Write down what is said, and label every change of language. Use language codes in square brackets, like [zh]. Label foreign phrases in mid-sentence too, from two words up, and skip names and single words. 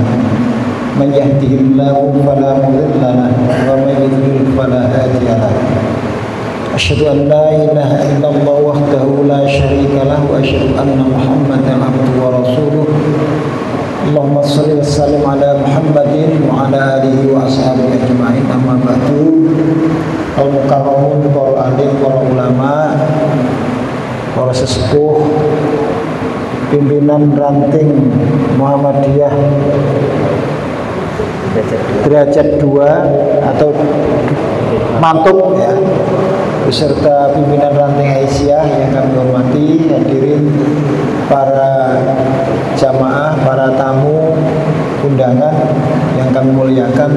[ar] من يهده الله فلا مضل له ومن يضلل فلا هادي له. أشهد أن لا إله إلا الله وحده لا شريك له وأشهد أن محمدا عبده ورسوله. اللهم صل وسلم على محمد وعلى آله وأصحابه أجمعين. أما بعد. [id] Al-mukarramun, para alim, para ulama, para sesepuh, pimpinan ranting Muhammadiyah derajat 2 atau mantuk ya, beserta pimpinan ranting Aisyah yang kami hormati, hadirin para jamaah, para tamu undangan yang kami muliakan.